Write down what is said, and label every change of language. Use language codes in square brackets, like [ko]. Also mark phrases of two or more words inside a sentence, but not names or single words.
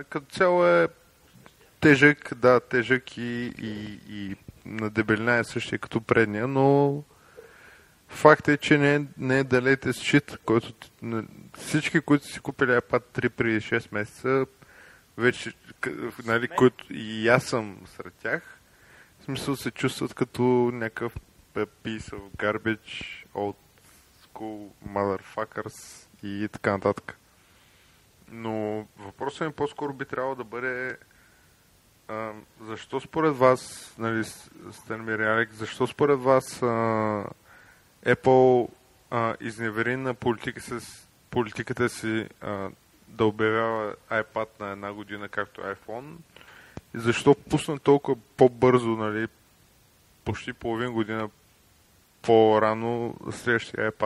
[bg] Като цяло е тежък, да, тежък и на дебелина е същия като предния, но факт е, че не е далете с щит, който всички, които си купили iPad 3 преди 6 месеца, вече, нали, които и аз съм сред тях, в смисъл се чувстват като някакъв [en] piece of garbage, old school motherfuckers [bg] и така нататък. Но въпросът ми по-скоро би трябвало да бъде защо според вас, нали, Станимир и Алек, защо според вас Apple изневери на политиката си да обявява iPad на една година, както iPhone, и защо пусна толкова по-бързо, нали, почти половин година по-рано следващия iPad?